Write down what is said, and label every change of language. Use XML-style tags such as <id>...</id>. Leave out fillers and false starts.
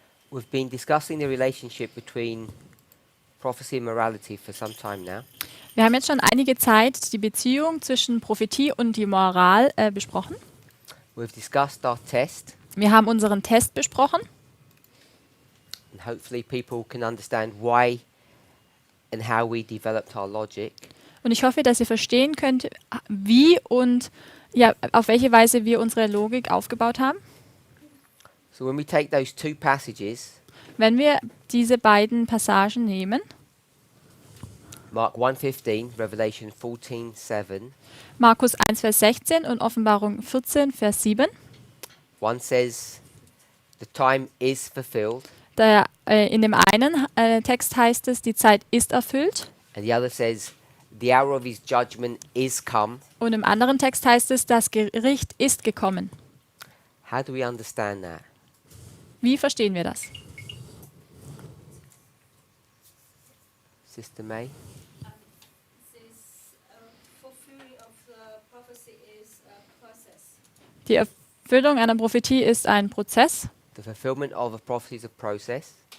<en>We've been discussing the relationship between prophecy and morality for some time now.</en> <de>Wir haben jetzt schon einige Zeit die Beziehung zwischen Prophetie und die Moral besprochen.</de> <en>We've discussed our test,</en> <de>Wir haben unseren Test besprochen</de> <en>and hopefully people can understand why and how we developed our logic.</en> <de>und ich hoffe, dass ihr verstehen könnt, wie und ja, auf welche Weise wir unsere Logik aufgebaut haben.</de> <en>So when we take those two passages,</en> <de>Wenn wir diese beiden Passagen nehmen,</de> <en>Mark 1:15, Revelation 14:7,</en> <de>Markus 1, Vers 16 und Offenbarung 14, Vers 7,</de> <en>one says, the time is fulfilled,</en> <de>in dem einen Text heißt es, die Zeit ist erfüllt,</de> <en>and the other says, the hour of his judgment is come.</en> <de>und im anderen Text heißt es, das Gericht ist gekommen.</de> <en>How do we understand that?</en> <de>Wie verstehen wir das?</de> <en>Sister May? This fulfilling of the prophecy is a process.</en> <de>Die Erfüllung einer Prophetie ist ein Prozess.</de> <en>The fulfillment of a prophecy is a process.</en>